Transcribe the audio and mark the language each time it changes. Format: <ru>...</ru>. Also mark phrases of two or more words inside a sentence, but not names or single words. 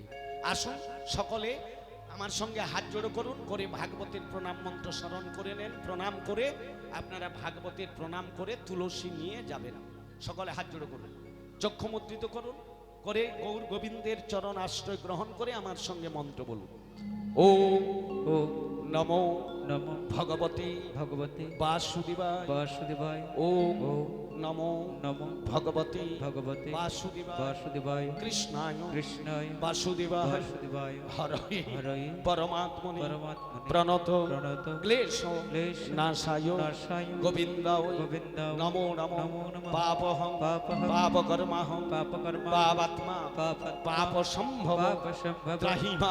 <bn>আসুন সকলে আমার সঙ্গে হাত জোড়ো করুন, করে ভাগবতের প্রণাম মন্ত্র স্মরণ করে নেন। প্রণাম করে আপনারা ভাগবতের প্রণাম করে তুলসী নিয়ে যাবেন। সকলে হাত জোড়ো করুন, চক্ষু মুদ্রিত করুন, করে গৌর গোবিন্দের চরণ আশ্রয় গ্রহণ করে আমার সঙ্গে মন্ত্র বলুন।</bn> <sa>ওম নমো নমো ভগবতে ভগবতে বাসুদেবায় বাসুদেবায়। ওম নমো নমো ভগবতে ভগবতে বাসুদেবায় বাসুদেবায়। কৃষ্ণায় কৃষ্ণায় বাসুদেবায় বাসুদেবায়। হরয়ে হরয়ে পরমাত্মনে পরমাত্মনে প্রণত প্রণত ক্লেশ ক্লেশ নাশায় নাশায় গোবিন্দায় গোবিন্দায় নমো নমো নমো নমঃ পাপহং পাপহং পাপকর্মাহং পাপকর্ম পাপাত্মা পাপাত্মা পাপ সম্ভব পাপসম্ভব ত্রাহিমা</sa>